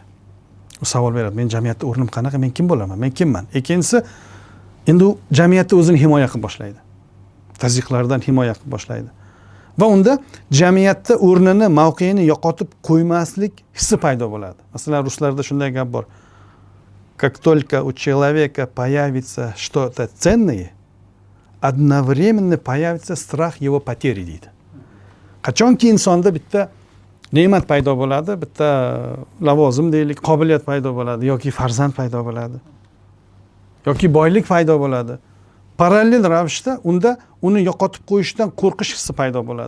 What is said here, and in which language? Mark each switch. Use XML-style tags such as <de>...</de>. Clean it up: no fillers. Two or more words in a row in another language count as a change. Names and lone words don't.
<uz>U savol beradi, men jamiyatda o'rnim qanaqa, men kim bo'laman, men kimman? Ikkinchisi, endi u jamiyatda o'zini himoya qilib boshlaydi. Tazyiqlardan himoya qilib boshlaydi. Va unda jamiyatda o'rnini, mavqeini yo'qotib qo'ymaslik hissi paydo bo'ladi. Masalan, ruslarda shunday gap bor.</uz> <ru>Как только у человека появится что-то ценное, одновременно появится страх его потери deydi.</ru> <uz>Qachonki insonda bitta ne'mat paydo bo'ladi, bitta lavozim deylik, qobiliyat paydo bo'ladi yoki farzand paydo bo'ladi yoki boylik paydo bo'ladi. parallel ravishda unda uni yo'qotib qo'yishdan qo'rqish hissi paydo bo'ladi.</uz>